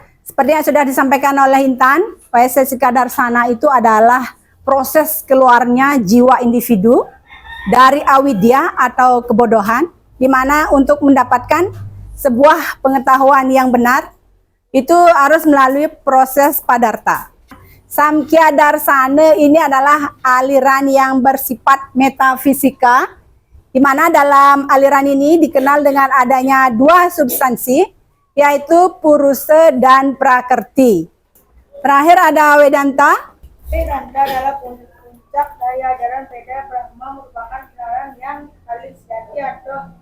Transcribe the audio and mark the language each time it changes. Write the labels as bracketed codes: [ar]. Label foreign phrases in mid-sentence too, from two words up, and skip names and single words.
[id] Seperti yang sudah disampaikan oleh Intan, Vaisesika Darsana itu adalah proses keluarnya jiwa individu dari avidya atau kebodohan, di mana untuk mendapatkan sebuah pengetahuan yang benar, itu harus melalui proses padarta. Samkhya Darsana ini adalah aliran yang bersifat metafisika, di mana dalam aliran ini dikenal dengan adanya dua substansi, yaitu Purusa dan Prakrti. Terakhir ada Vedanta. Vedanta adalah puncak dari ajaran Veda Brahma, merupakan aliran yang paling sejati atau